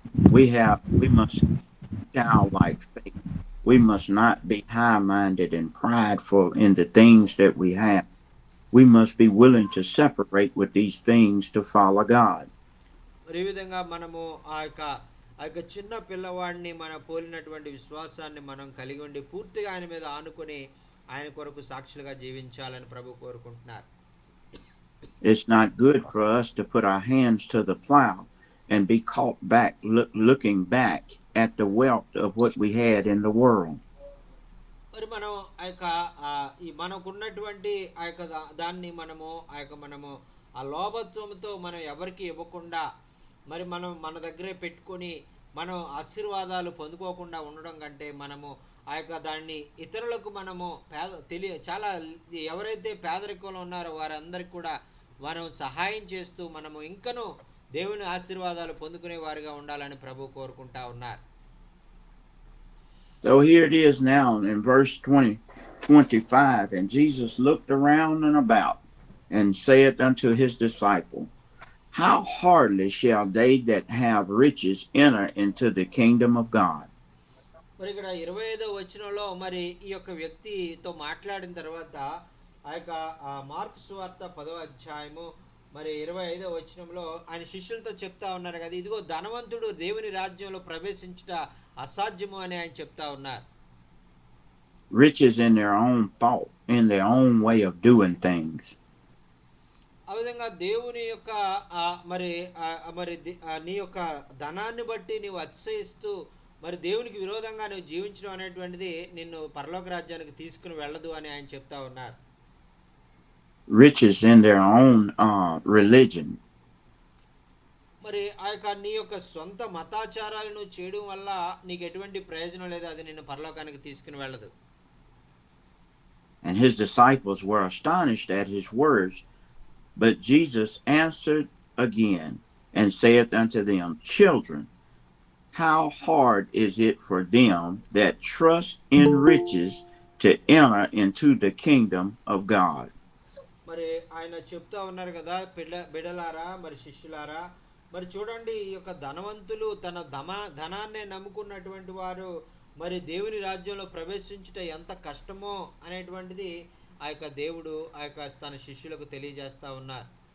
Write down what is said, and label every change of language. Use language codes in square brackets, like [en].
[en] We must childlike faith. We must not be high-minded and prideful in the things that we have. We must be willing to separate with these things to follow God. [te] మరి ఈ విధంగా మనము ఆ యొక్క చిన్న పిల్లవాడిని మన పోలినటువంటి విశ్వాసాన్ని మనం కలిగి ఉండి పూర్తిగా ఆయన మీద ఆనుకొని ఆయన కొరకు సాక్షులుగా జీవించాలని ప్రభు కోరుకుంటున్నారు. [en] It's not good for us to put our hands to the plow and be caught back looking back at the wealth of what we had in the world. [te] మరి మనం ఆ యొక్క ఈ మనకున్నటువంటి ఆ యొక్క దాన్ని మనము ఆ లోభత్వంతో మనం ఎవరికి ఇవ్వకుండా మరి మనం మన దగ్గరే పెట్టుకొని మనం ఆశీర్వాదాలు పొందుకోకుండా ఉండడం కంటే మనము ఆ యొక్క దాన్ని ఇతరులకు మనము చాలా ఎవరైతే పేదరికంలో ఉన్నారో వారందరికి కూడా మనం సహాయం చేస్తూ మనము ఇంకనూ దేవుని ఆశీర్వాదాలు పొందుకునే వారిగా ఉండాలని ప్రభు కోరుకుంటా ఉన్నారు. [en] So here it is now in verse 25, and Jesus looked around and about and saith unto his disciple, how hardly shall they that have riches enter into the kingdom of God. [te] మరి ఇక్కడ 25వ వచనంలో మరి ఈ యొక్క వ్యక్తితో మాట్లాడిన తర్వాత ఆ యొక్క మార్కు సువార్త 10వ అధ్యాయము మరి 25వ వచనంలో ఆయన శిష్యులతో చెప్తా ఉన్నారు కదా, ఇదిగో ధనవంతుడు దేవుని రాజ్యంలో ప్రవేశించుట అసాధ్యము అని ఆయన చెప్తా ఉన్నారు. [en] Riches in their own thought, in their own way of doing things. [te] ఆ విధంగా దేవుని యొక్క మరి నీ యొక్క ధనాన్ని బట్టి నీవు అతిశయిస్తూ మరి దేవునికి విరోధంగా నువ్వు జీవించడం అనేటువంటిది నిన్ను పరలోక రాజ్యానికి తీసుకుని వెళ్ళదు అని ఆయన చెప్తా ఉన్నారు. [en] Riches in their own religion. [te] మరి ఆ యొక్క నీ యొక్క సొంత మతాచారాలను చేయడం వల్ల నీకు ఎటువంటి ప్రయోజనం లేదు, అది నిన్ను పరలోకానికి తీసుకుని వెళ్ళదు. [en] And his disciples were astonished at his words, but Jesus answered again and saith unto them, children, how hard is it for them that trust in riches to enter into the kingdom of God? [te] మరి ఆయన చెప్తా ఉన్నారు కదా, బిడలారా మరి శిష్యులారా, మరి చూడండి ఈ యొక్క ధనవంతులు ధనాన్నే నమ్ముకున్నటువంటి వారు మరి దేవుని రాజ్యంలో ప్రవేశించుట ఎంత కష్టమో అనేటువంటిది ఆ యొక్క దేవుడు ఆ యొక్క తన శిష్యులకు తెలియజేస్తా ఉన్నారు.